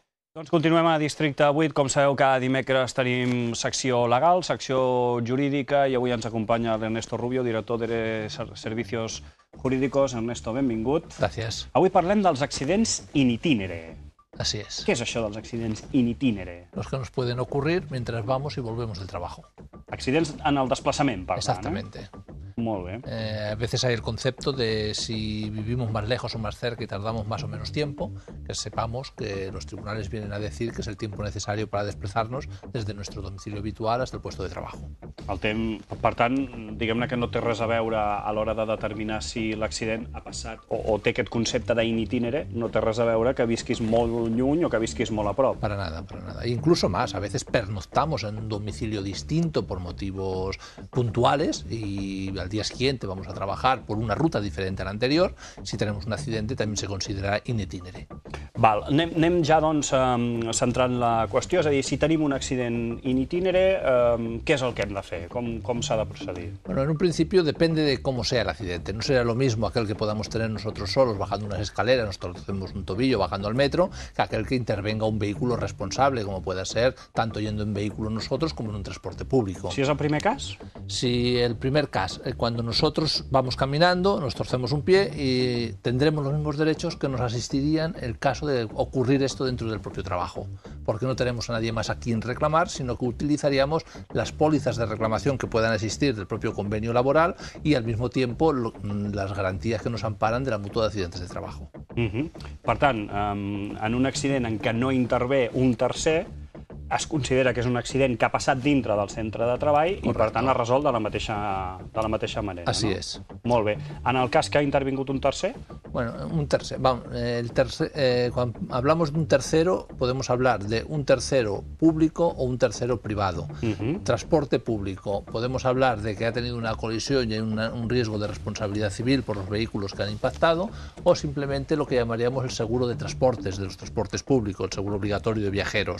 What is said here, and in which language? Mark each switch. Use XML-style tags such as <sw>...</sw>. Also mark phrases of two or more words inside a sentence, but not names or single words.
<ca>Doncs continuem a Districte 8. Com sabeu, cada dimecres tenim secció legal, secció jurídica, i avui ens acompanya l'Ernesto Rubio, director</ca> <es>de Servicios Jurídicos.</es> <ca>Ernesto, benvingut. Gràcies. Avui parlem dels accidents</ca> <la>in itinere.</la> <es>Así es.</es> <ca>¿Qué es això dels accidents</ca> <la>in itinere?</la> <es>Los que nos pueden ocurrir mientras vamos y volvemos del trabajo.</es> <ca>Accidents en el desplaçament, per tant.</ca> <es>Exactamente.</es> <ca>Molt bé.</ca> <es>A veces hay el concepto de si vivimos más lejos o más cerca y tardamos más o menos tiempo, que sepamos que los tribunales vienen a decir que es el tiempo necesario para desplazarnos desde nuestro domicilio habitual hasta el puesto de trabajo.</es> <ca>Per tant, diguem-ne que no té res a veure a l'hora de determinar si l'accident ha passat o té aquest concepte d'</ca> <la>in itinere,</la> <ca>no té res a veure que visquis molt lluny o que visquis molt a prop.</ca> <es>Para nada, para nada. Incluso más, a veces pernoctamos en un domicilio distinto por motivos puntuales y al día siguiente vamos a trabajar por una ruta diferente a la anterior. Si tenemos un accidente también se considera</es> <la>in itinere.</la> <ca>Val, anem ja doncs centrant la qüestió, és a dir, si tenim un accident</ca> <la>in itinere,</la> <ca>què és el que hem de fer? Com s'ha de procedir?</ca> <es>Bueno, en un principio depende de cómo sea el accidente. No será lo mismo aquel que podamos tener nosotros solos bajando unas escaleras, nos torcemos un tobillo bajando al metro, que aquel que intervenga un vehículo responsable, como pueda ser tanto yendo en vehículo nosotros como en un transporte público.</es> <ca>Si és el primer cas?</ca> <es>Si el primer caso, cuando nosotros vamos caminando, nos torcemos un pie y tendremos los mismos derechos que nos asistirían en el caso de ocurrir esto dentro del propio trabajo, porque no tenemos a nadie más a quien reclamar, sino que utilizaríamos las pólizas de reclamación que puedan existir del propio convenio laboral y al mismo tiempo las garantías que nos amparan de la mutua de accidentes de trabajo.</es> <ca>Per tant, en un accident en què no intervé un tercer, es considera que és un accident que ha passat dintre del centre de treball. Correcte. I per tant es resol de la mateixa manera.</ca> <es>Así</es> <ca>no?</ca> <es>es.</es> <ca>Molt bé. En el cas que ha intervingut un tercer?</ca> <es>Bueno, un tercer. Vamos, cuando hablamos de un tercero, podemos hablar de un tercero público o un tercero privado. Transporte público, podemos hablar de que ha tenido una colisión y hay un riesgo de responsabilidad civil por los vehículos que han impactado, o simplemente lo que llamaríamos el seguro de transportes, de los transportes públicos, el seguro obligatorio de viajeros.</es>